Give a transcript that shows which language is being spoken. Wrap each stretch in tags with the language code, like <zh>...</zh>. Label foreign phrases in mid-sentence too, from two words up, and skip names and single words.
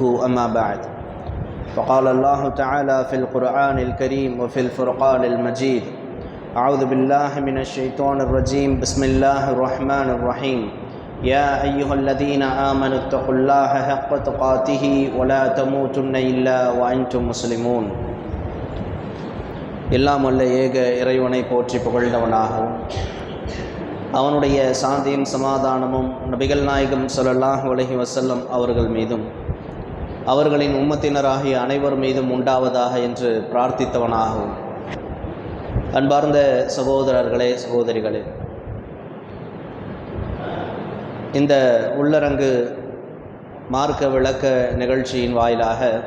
<ar>أما بعد، فقال الله تعالى في القرآن الكريم وفي الفرقان المجيد: أعوذ بالله من الشيطان الرجيم. بسم الله الرحمن الرحيم. يا أيها الذين آمنوا اتقوا الله حق تقاته ولا تموتن إلا وأنتم مسلمون.</ar> <ta>எல்லாம் வல்ல ஏக இறைவனை போற்றி புகழ்ந்தவனாகவும், அவனுடைய சாந்தியும் சமாதானமும் நபிகள் நாயகம்</ta> <ar>صلى الله عليه وسلم</ar> <ta>அவர்கள் மீதும் அவர்களின் உம்மத்தினராகிய அனைவர் மீதும் உண்டாவதாக என்று பிரார்த்தித்தவனாகவும், அன்பார்ந்த சகோதரர்களே, சகோதரிகளே, இந்த உள்ளரங்கு மார்க்க விளக்க நிகழ்ச்சியின் வாயிலாக</ta>